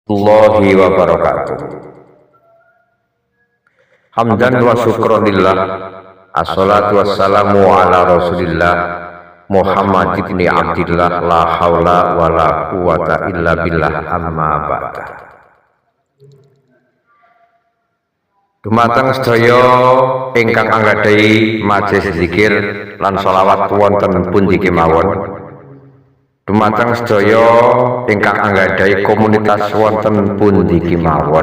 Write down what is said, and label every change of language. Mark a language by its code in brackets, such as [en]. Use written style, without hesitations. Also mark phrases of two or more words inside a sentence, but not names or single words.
[ar] الله وبركاته. حمدا وشكرا لله. الصلاة والسلام على رسول الله محمد بن عبد الله. لا حول ولا قوة إلا بالله. أما بعد. [jv] Dumateng sedaya ingkang anggadhahi majelis zikir lan sholawat wonten pundi kemawon. Dumateng sedaya ingkang anggadhahi komunitas wonten pundi kemawon.